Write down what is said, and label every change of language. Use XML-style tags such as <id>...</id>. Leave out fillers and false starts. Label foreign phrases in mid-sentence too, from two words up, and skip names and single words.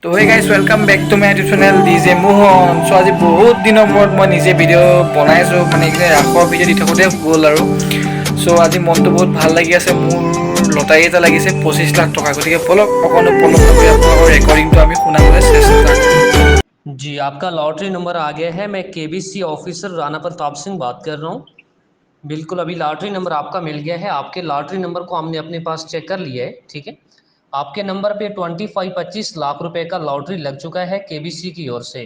<as>তো</as> <en>hey guys welcome back to my YouTube channel</en> <as>ডিজে মোহন। চ' আজি বহুত দিনৰ মূৰত মই নিজে ভিডিঅ' বনাইছোঁ, মানে এইখিনি ৰাসৰ ভিডিঅ' দি থাকোঁতে গ'ল আৰু। চ' আজি মনটো বহুত ভাল লাগি আছে, মোৰ লটাৰী এটা লাগিছে 25 লাখ টকা। গতিকে বলক অকণো পলম নকৰি আপোনালোকৰ ৰেকৰ্ডিংটো আমি শুনাবলৈ চেষ্টা কৰোঁ।</as> <hi>जी आपका लॉटरी नंबर आ गया है। मैं केबीसी ऑफिसर राणा प्रताप सिंह बात कर रहा हूँ। बिल्कुल अभी लॉटरी नंबर आपका मिल गया है। आपके लॉटरी नंबर को हमने अपने पास चेक कर लिया है, ठीक है। आपके नंबर पे 25 लाख रुपए का लॉटरी लग चुका है केबीसी की ओर से।</hi>